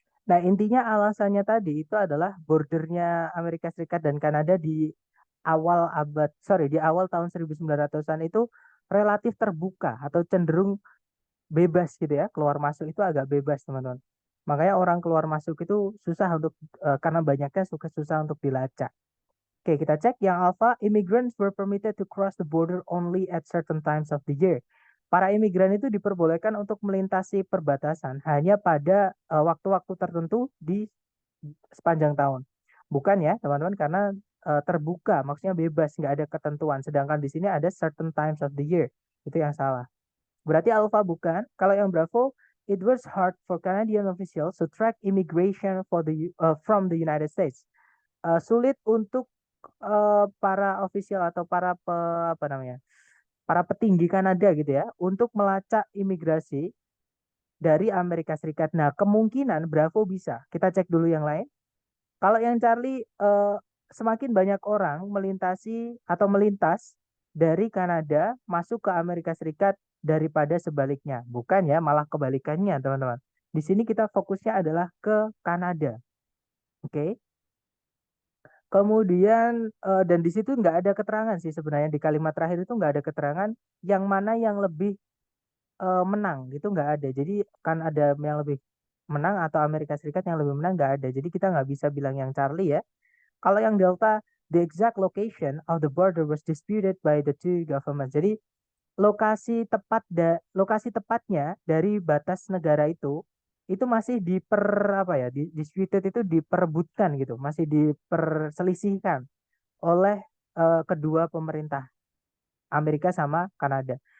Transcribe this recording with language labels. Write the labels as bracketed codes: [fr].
[id] Nah, intinya alasannya tadi itu adalah bordernya Amerika Serikat dan Kanada di awal tahun 1900-an itu relatif terbuka atau cenderung bebas gitu ya, keluar masuk itu agak bebas teman-teman. Makanya orang keluar masuk itu susah untuk karena banyaknya susah untuk dilacak. Oke, kita cek yang alpha, [en] immigrants were permitted to cross the border only at certain times of the year. [id] Para imigran itu diperbolehkan untuk melintasi perbatasan hanya pada waktu-waktu tertentu di sepanjang tahun. Bukan ya, teman-teman, karena terbuka, maksudnya bebas, nggak ada ketentuan. Sedangkan di sini ada [en] certain times of the year. [id] Itu yang salah. Berarti alpha bukan. Kalau yang bravo, [en] it was hard for Canadian officials to track immigration from the United States. [id] Sulit untuk para official atau apa namanya, para petinggi Kanada gitu ya, untuk melacak imigrasi dari Amerika Serikat. Nah, kemungkinan Bravo bisa. Kita cek dulu yang lain. Kalau yang Charlie, semakin banyak orang melintasi atau melintas dari Kanada masuk ke Amerika Serikat daripada sebaliknya. Bukan ya, malah kebalikannya, teman-teman. Di sini kita fokusnya adalah ke Kanada. Oke. Okay? Kemudian dan di situ nggak ada keterangan sih sebenarnya, di kalimat terakhir itu nggak ada keterangan yang mana yang lebih menang, gitu nggak ada. Jadi kan ada yang lebih menang atau Amerika Serikat yang lebih menang, nggak ada. Jadi kita nggak bisa bilang yang Charlie ya. Kalau yang Delta, [en] the exact location of the border was disputed by the two governments. [id] Jadi lokasi tepatnya dari batas negara itu masih disputed itu diperebutkan gitu, masih diperselisihkan oleh kedua pemerintah Amerika sama Kanada.